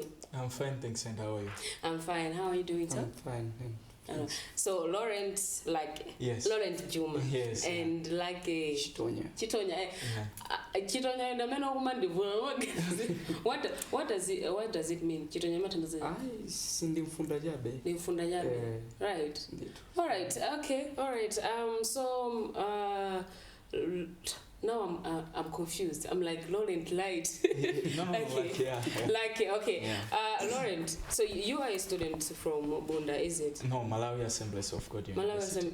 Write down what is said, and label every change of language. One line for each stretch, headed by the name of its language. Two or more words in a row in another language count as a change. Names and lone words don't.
English: I'm fine, thanks, and how are you? I'm fine. How are you doing, sir? I'm fine. So Laurent, yes. Laurent Juma, yes, and Chitonya. Chitonya, the man or woman, what does it mean? Chitonya matandaze. Sindi mfunda jabe. Ni mfunda jabe. Right. All right. Okay. All right. Now I'm confused. I'm like Laurent Light. No, okay. Yeah. Laurent, so you are a student from Bunda, is it? No, Malawi Assemblies of God University.